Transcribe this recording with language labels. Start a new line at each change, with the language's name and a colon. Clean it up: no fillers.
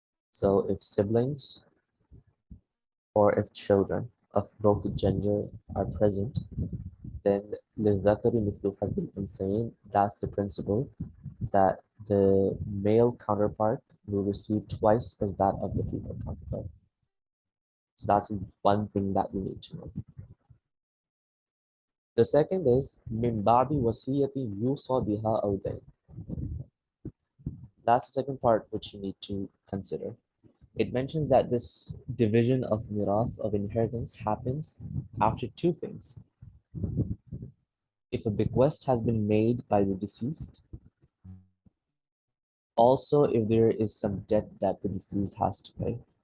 English: So if siblings or if children of both gender are present, then
Arabic: للذكر مثل حظ الأنثيين,
English: that's the principle that the male counterpart will receive twice as that of the female counterpart. So that's one thing that we need to know. The second is
Arabic: من بعد وصية يوصى بها أو دين.
English: That's the second part which you need to consider. It mentions that this division of mirath, of inheritance, happens after two things. If a bequest has been made by the deceased, also if there is some debt that the deceased has to pay.